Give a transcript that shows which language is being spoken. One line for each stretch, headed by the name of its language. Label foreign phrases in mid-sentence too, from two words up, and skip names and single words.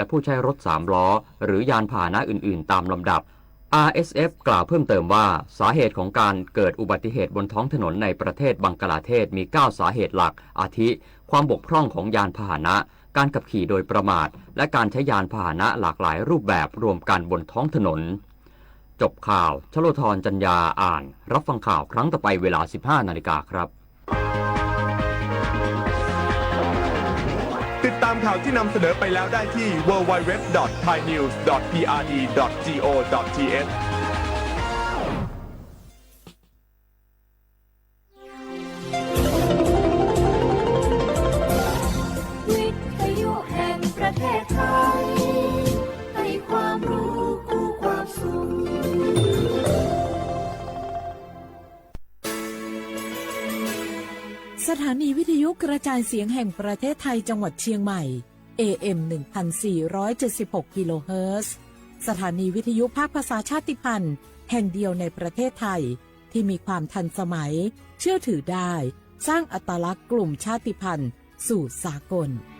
Thai: ผู้ใช้รถ3ล้อหรือยานพาหนะอื่นๆตามลำดับ RSF กล่าวเพิ่มเติมว่าสาเหตุของการเกิดอุบัติเหตุบนท้องถนนในประเทศบังกลาเทศมี9สาเหตุหลักอาทิความบกพร่องของยานพาหนะการขับขี่โดยประมาทและการใช้ยานพาหนะหลากหลายรูปแบบรวมกันบนท้องถนนจบข่าวชโลธรจัญญาอ่านรับฟังข่าวครั้งต่อไปเวลา 15 นาฬิกาครับ ติดตามข่าวที่นำเสนอไปแล้วได้ที่ www.thainews.prd.go.th วิทยุแห่งประเทศไทยให้ความรู้คู่ความสุข สถานีวิทยุกระจายเสียงแห่งประเทศไทยจังหวัดเชียงใหม่ AM 1476 กิโลเฮิรตซ์สถานีวิทยุภาคภาษาชาติพันธุ์แห่งเดียวในประเทศไทยที่มีความทันสมัยเชื่อถือได้สร้างอัตลักษณ์กลุ่มชาติพันธุ์สู่สากล